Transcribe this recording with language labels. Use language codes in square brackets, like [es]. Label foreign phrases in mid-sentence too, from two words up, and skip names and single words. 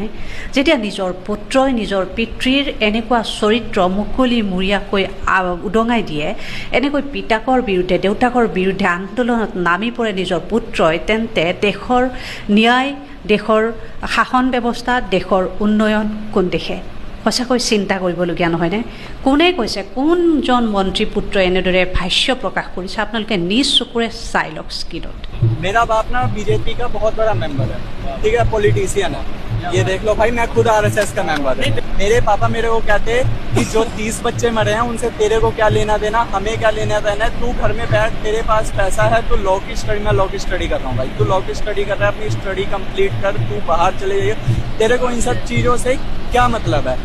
[as] যেতিয়া নিজৰ পুত্ৰই নিজৰ পিতৃৰ এনেকুৱা চৰিত্ৰ মুকলিমূৰীয়াকৈ উদঙাই দিয়ে, এনেকৈ পিতাকৰ বিৰুদ্ধে দেউতাকৰ বিৰুদ্ধে আন্দোলনত নামি পৰে নিজৰ পুত্ৰই, তেন্তে দেশৰ ন্যায়, দেশৰ শাসন ব্যৱস্থা, দেশৰ উন্নয়ন কোন দেশে? সঁচাকৈ চিন্তা কৰিবলগীয়া নহয়নে? কোনে কৈছে, কোনজন মন্ত্ৰী পুত্ৰই এনেদৰে ভাষ্য প্ৰকাশ কৰিছে? আপোনালোকে নিজ চকুৰে চাই লওক স্ক্ৰীনত। [hi] मेरा बाप ना बीजेपी का बहुत बड़ा मेंबर है, ठीक है, पॉलिटिशियन है। ये देख लो भाई, मैं खुद आरएसएस का मेंबर है। मेरे पापा मेरे को कहते कि जो 30 बच्चे मरे हैं उनसे तेरे को क्या लेना देना, हमें क्या लेना देना है, तू घर में बैठ, तेरे पास पैसा है, तो लॉ की स्टडी, मैं लॉ की स्टडी कर रहा हूँ भाई, तू लॉ की स्टडी कर रहा है, अपनी स्टडी कंप्लीट कर, तू बाहर चले जाइए, तेरे को इन सब चीजों से क्या मतलब है?